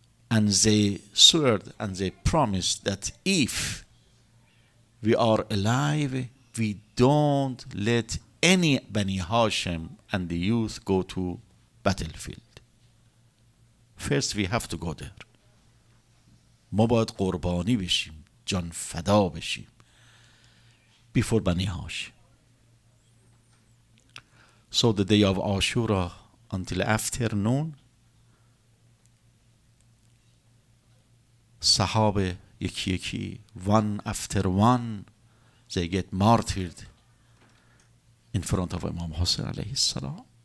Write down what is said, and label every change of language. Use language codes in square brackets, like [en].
[en] and they swore and they promised that if we are alive, we don't let any Bani Hashim and the youth go to battlefield. First we have to go there. [fa] ما باید قربانی بشیم، جان فدا بشیم [en] before Bani Hashim. So the day of Ashura until afternoon, Sahabe [fa] yeki yeki, [en] one after one, they get martyred in front of Imam Hussein alayhi salam.